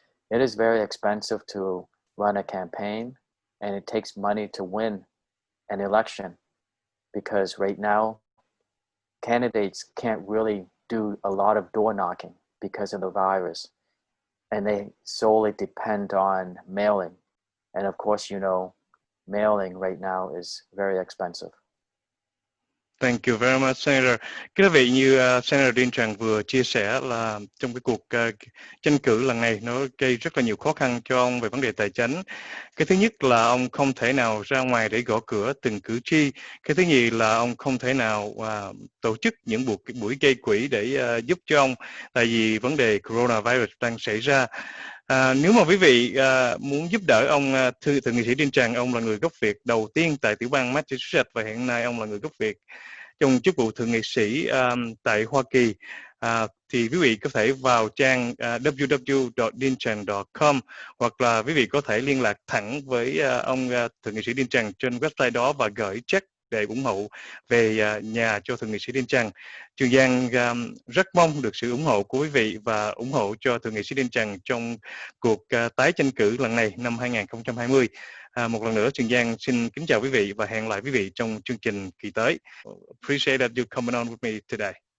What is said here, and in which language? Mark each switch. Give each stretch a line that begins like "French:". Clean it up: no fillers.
English: It is very expensive to run a campaign, and it takes money to win an election, because right now candidates can't really do a lot of door knocking because of the virus, and they solely depend on mailing. And of course, you know, mailing right now is very expensive. Thank you very much, Senator.
Vietnamese: Kính vị, như Senator Dean Trần vừa chia sẻ là trong cái cuộc tranh cử lần này nó gây rất là nhiều khó khăn cho ông về vấn đề tài chính. Cái thứ nhất là ông không thể nào ra ngoài để gõ cửa từng cử tri. Cái thứ nhì là ông không thể nào tổ chức những buổi gây quỹ để giúp cho ông, tại vì vấn đề coronavirus đang xảy ra. Nếu mà quý vị muốn giúp đỡ ông Thượng nghị sĩ Dean Trần, ông là người gốc Việt đầu tiên tại tiểu bang Massachusetts và hiện nay ông là người gốc Việt trong chức vụ thượng nghị sĩ tại Hoa Kỳ, thì quý vị có thể vào trang www.deantran.com, hoặc là quý vị có thể liên lạc thẳng với ông thượng nghị sĩ Dean Trần trên website đó và gửi check để ủng hộ về nhà cho thượng nghị sĩ Dean Trần. Trường Giang rất mong được sự ủng hộ của quý vị và ủng hộ cho thượng nghị sĩ Dean Trần trong cuộc tái tranh cử lần này năm 2020. Một lần nữa, Trường Giang xin kính chào quý vị và hẹn lại quý vị trong chương trình kỳ tới.
English: Appreciate that you coming on with me today.